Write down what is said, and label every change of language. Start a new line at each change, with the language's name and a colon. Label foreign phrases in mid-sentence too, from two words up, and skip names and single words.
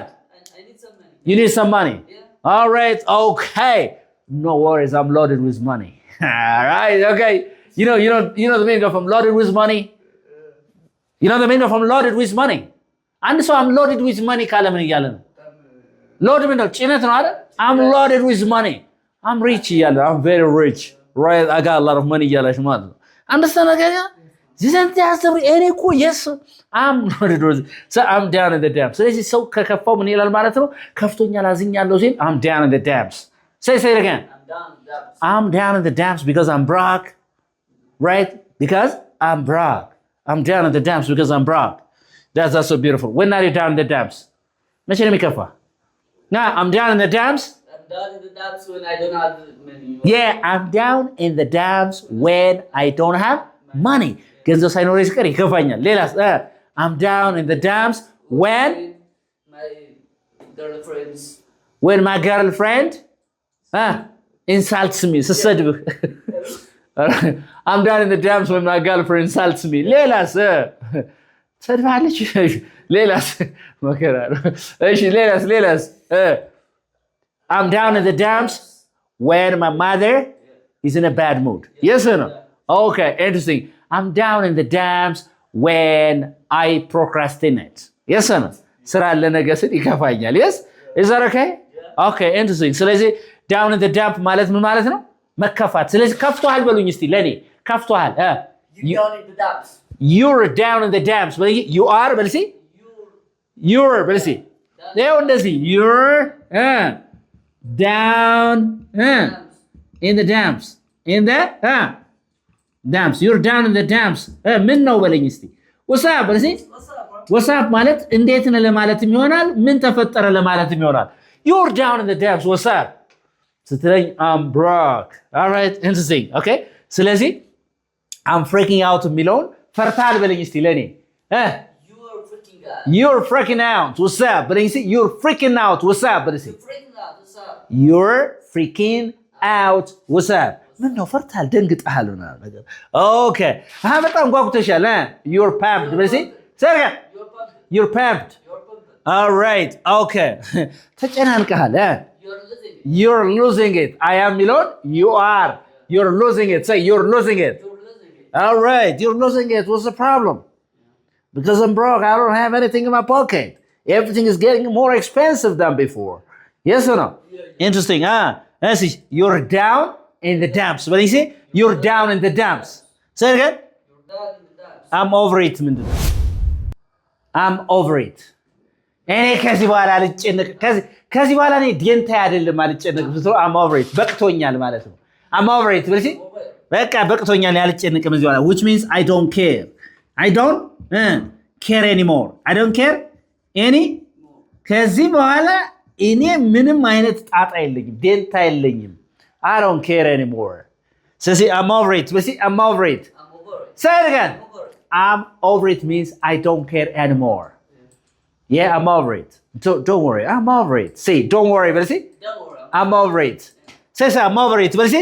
English: I need some money. You need some money. Yeah. All right. Okay. No worries. I'm loaded with money. All right. Okay. You know the meaning of I'm loaded with money. You know the meaning of I'm loaded with money. And so I'm loaded with money.
Amharic: ካለ ምን እያለ ነው? Loaded ነው ጭነት ነው አይደል?
English: I'm loaded with money. I'm rich እያለ I'm very rich. Right? I got a lot of money
Amharic: እያለሽ ማለት ነው።
English: Understand again? Isn't that
Amharic: እኔ እኮ
English: yes I'm loaded with so I'm down in the dumps.
Amharic: ስለዚህ ሰው ከከፋው ምን ይላል ማለት ነው? ከፍቶኛል አዝኛለሁ ሲል
English: I'm down in the dumps. Say it again. I'm down the dump. I'm down in the dumps because I'm broke. Right? Because I'm broke. I'm down in the dumps because I'm broke. That's so beautiful. When are you down in the dumps?
Amharic: መቼ ነው የሚከፋ?
English: Now I'm down in the dumps. I'm down in the dumps when I don't have money. Yeah, I'm down in the dumps when I don't have money.
Amharic: ገንዘብ ሳይኖር ሲቀር ይከፋኛል። ሌላስ?
English: I'm down in the dumps when My girlfriends. when my girlfriend insults me.
Amharic: ስሰድብህ.
English: I'm down in the dumps when my girlfriend insults me.
Amharic: ሌላስ? ትሰድባለች። ሌላስ? መከራ ነው። እሺ ሌላስ?
English: I'm down in the dumps when my mother is in a bad mood. Yes or no? Okay, interesting. I'm down in the dumps when I procrastinate. Yes or no?
Amharic: ስራ ለነገ ስል ይከፋኛል.
English: Yes? Is that okay? Okay, interesting. ስለዚህ down in the dump
Amharic: ማለት ምን ማለት ነው? መከፋት። ስለዚህ ከፍቶሃል በሉኝ እስቲ ለኔ ከፍቶሃል።
English: You down in the dumps. You're down in the dumps. You are
Amharic: በል እስቲ
English: you're
Amharic: በል እስቲ ይኸው እንደዚህ
English: you're down in the dumps. In the dumps. You're down in the dumps.
Amharic: ምን ነው በለኝ እስቲ
English: what's up
Amharic: በል እስቲ
English: What's up, bro? what's up
Amharic: ማለት እንዴት ነህ ለማለትም ይሆናል ምን ተፈጠረ ለማለትም ይሆናል
English: you're down in the dumps what's up
Amharic: ስትለኝ
English: I'm broke. All right, interesting. Okay, ስለዚህ I'm freaking out
Amharic: የሚለውን ፈርታል በለኝ እስቲ ለኔ
English: You are freaking out. you're freaking out what's up
Amharic: በለኝ እስቲ
English: you're freaking out what's up
Amharic: በለኝ እስቲ
English: You're freaking out. What's up? you're freaking out what's up
Amharic: ምን ነው ፈርታል ደንግጠሃል ምናምን ነገር okay በጣም ጓጉተሻል
English: you're pumped
Amharic: በለኝ እስቲ ሰርከ
English: You're pumped. you're pumped You're pumped. all right okay ተጨናንቀሃል You're losing it. you're losing it I am የሚለውን you are you're losing it say you're losing it You're losing it. all right you're losing it what's the problem because I'm broke I don't have anything in my pocket everything is getting more expensive than before yes or no interesting let's see you're down in the dumps what do you say you're down in the dumps say it again You're down in the dumps. I'm over it
Amharic: ምንድን ነው
English: I'm over it
Amharic: እኔ ከዚህ በኋላ አልጨነቅ ከዚህ በኋላ እኔ ዴንታ አይደለም አልጨነቅም ስትለው
English: I'm over it
Amharic: በቅቶኛል ማለት ነው
English: I'm over it
Amharic: ብለሽ
English: Over.
Amharic: በቃ በቅቶኛል ያልጨነቅም እዚህ በኋላ
English: which means I don't care I don't care anymore I don't care any
Amharic: ከዚህ በኋላ እኔ ምንም አይነት ጣጣ የለኝም ዴንታ የለኝም
English: I don't care anymore ስለዚህ I'm over it ብለሽ I'm over it I'm over it. say it again I'm over it. I'm over it means I don't care anymore Yeah, I'm over it. Don't worry. I'm over it. See, don't worry, but see? Don't worry. I'm over it. Say, I'm over it, but see?